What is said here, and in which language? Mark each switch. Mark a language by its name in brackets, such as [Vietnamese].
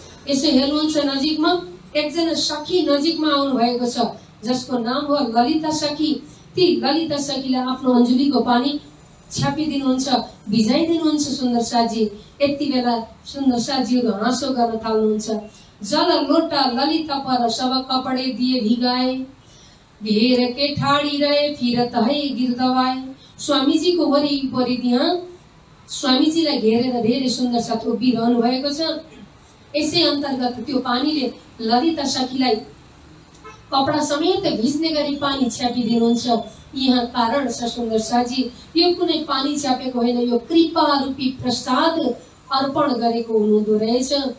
[Nepali] यसो हेर्नुहुन्छ, नजिकमा एकजना सखी नजिकमा आउनु भएको छ, जसको नाम हो ललिता सखी। ती ललिता सखीलाई आफ्नो अंजुलीको पानी छ्यापिदिनुहुन्छ, भिजाइदिनुहुन्छ सुन्दर साथी। यति बेला सुन्दर साथीहरू हाँसो गर्न थाल्नुहुन्छ। [Hindi] जल लोटा ललिता पर सब कपडे दिए भिगाए, घेर के ठाडी रहे फिरत है गिरदवाए। [Nepali] स्वामीजीको वरिपरि त्यहाँ स्वामीजीलाई घेरेर धेरै सुन्दर साथ उभिरहनु भएको छ। यसै अन्तर्गत त्यो पानीले ललिता सखीलाई कपडा समेत भिज्ने गरी पानी छ्यापिदिनुहुन्छ। यहाँ कारण छ सुन्दर साथी, यो कुनै पानी छ्यापेको होइन, यो कृपा रूपी प्रसाद अर्पण गरेको हुनुहुँदो रहेछ।